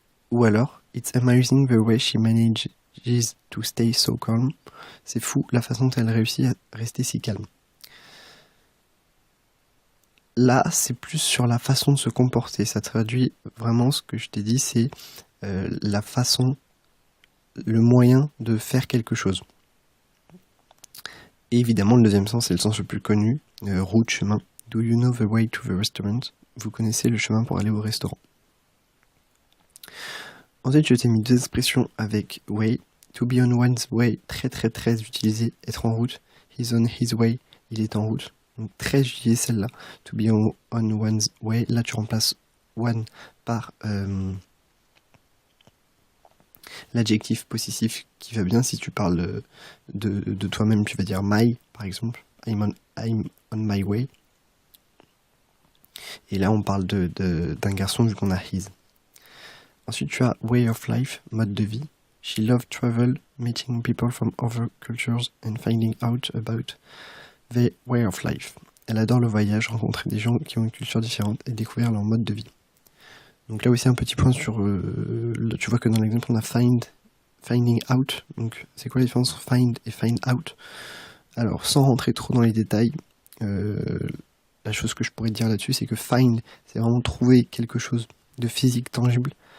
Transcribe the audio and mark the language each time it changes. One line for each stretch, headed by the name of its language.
French: Ou alors,
English: it's amazing the way she manages to stay so calm.
French: C'est fou la façon dont elle réussit à rester si calme. Là, c'est plus sur la façon de se comporter. Ça traduit vraiment ce que je t'ai dit, c'est la façon, le moyen de faire quelque chose. Et évidemment, le deuxième sens, c'est le sens le plus connu, route, chemin.
English: Do you know the way to the restaurant?
French: Vous connaissez le chemin pour aller au restaurant. Ensuite, je t'ai mis deux expressions avec way.
English: To be on one's way,
French: très utilisé, être en route.
English: He's on his way,
French: il est en route. Donc très utilisé celle-là.
English: To be on one's way,
French: là tu remplaces one par l'adjectif possessif qui va bien. Si tu parles de toi-même, tu vas dire my, par exemple.
English: I'm on my way.
French: Et là, on parle d'un garçon vu qu'on a his. Ensuite, tu as way of life, mode de vie.
English: She loved travel, meeting people from other cultures and finding out about the way of life.
French: Elle adore le voyage, rencontrer des gens qui ont une culture différente et découvrir leur mode de vie. Donc là aussi un petit point sur... tu vois que dans l'exemple on a finding out. Donc c'est quoi la différence entre find et find out? Alors sans rentrer trop dans les détails, la chose que je pourrais dire là-dessus c'est que find, c'est vraiment trouver quelque chose de physique, tangible.